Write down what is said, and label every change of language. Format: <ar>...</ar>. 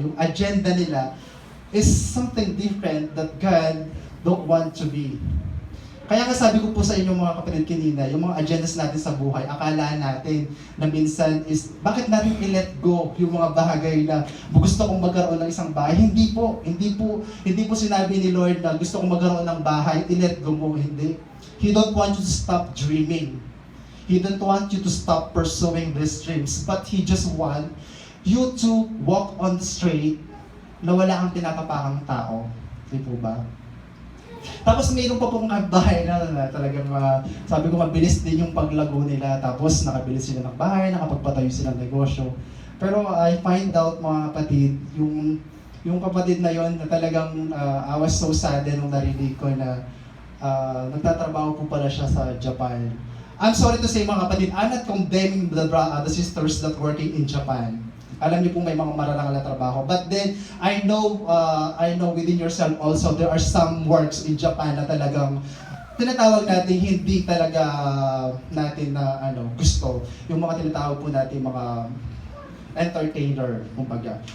<en>Yung agenda nila is something different that God don't want to be.</en> <tl>Kaya nga sabi ko po sa inyo mga kapatid kanina, yung mga agendas natin sa buhay, akala natin na minsan is, bakit natin i-let go yung mga bagay na gusto kong magkaroon ng isang bahay? Hindi po sinabi ni Lord na gusto kong magkaroon ng bahay, i-let go mo, hindi.</tl> <en>He don't want you to stop dreaming. He don't want you to stop pursuing these dreams, but He just want you to walk on the straight</en> <tl>na wala kang pinapapakang tao. Di po ba? Tapos mayroon pa pong bahay na talagang sabi ko mabilis din yung paglago nila. Tapos nakabilis sila ng bahay, nakapagpatayo sila ng negosyo. Pero</tl> <en>I find out</en> <tl>mga kapatid, yung kapatid na yon na talagang</tl> <en>I was so sad</en> <tl>nung narinig ko na nagtatrabaho po pala siya sa Japan.</tl> <en>I'm sorry to say</en> <tl>mga kapatid,</tl> <en>I'm not condemning the sisters that working in Japan.</en> <tl>Alam niyo po may mga mararangal na trabaho.</tl> <en>But then, I know within yourself also, there are some works in Japan</en> <tl>na talagang tinatawag natin hindi talaga natin na gusto. Yung mga tinatawag po natin mga entertainer, kumbaga.</tl>